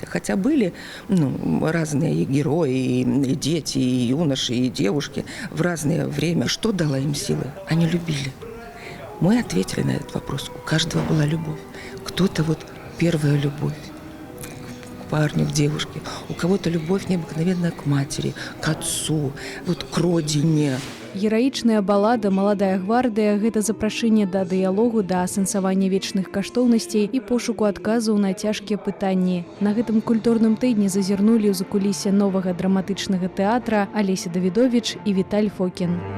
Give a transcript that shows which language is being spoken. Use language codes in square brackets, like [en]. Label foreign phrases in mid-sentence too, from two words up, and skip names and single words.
[ru] Хотя были разные и герои, и дети, и юноши, и девушки в разное время. Что дало им силы? Они любили. Мы ответили на этот вопрос. У каждого была любовь. Кто-то вот первая любовь к парню, к девушке. У кого-то любовь необыкновенная к матери, к отцу, вот к родине. [be] Гераічная балада «Маладая гвардыя» – гэта запрашэнне да дыялогу, да асэнсавання вечных каштоўнасцей і пошуку адказаў на цяжкія пытанні. На гэтым культурным тыдні зазірнулі ў закулісе новага драматычнага тэатра Алеся Давідовіч і Віталь Фокін.